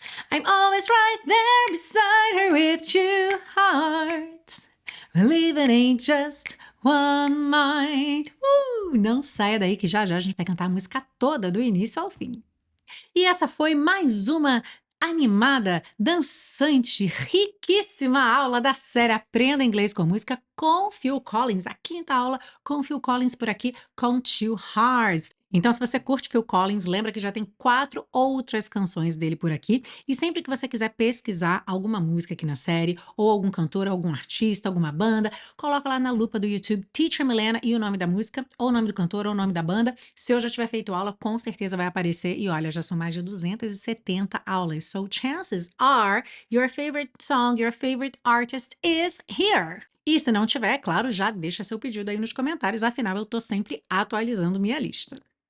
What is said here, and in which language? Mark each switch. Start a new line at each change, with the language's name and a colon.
English: I'm always right there beside her with two hearts, believing in just one mind.
Portuguese: Não saia daí que já já a gente vai cantar a música toda do início ao fim. E essa foi mais uma animada, dançante, riquíssima aula da série Aprenda Inglês com Música com Phil Collins. A quinta aula com Phil Collins por aqui com Two Hearts. Então, se você curte Phil Collins, lembra que já tem 4 outras canções dele por aqui. E sempre que você quiser pesquisar alguma música aqui na série, ou algum cantor, algum artista, alguma banda, coloca lá na lupa do YouTube Teacher Milena e o nome da música, ou o nome do cantor, ou o nome da banda. Se eu já tiver feito aula, com certeza vai aparecer. E olha, já são mais de 270 aulas.
English: So chances are your favorite song, your favorite artist is here.
Portuguese: E se não tiver, claro, já deixa seu pedido aí nos comentários, afinal eu tô sempre atualizando minha lista.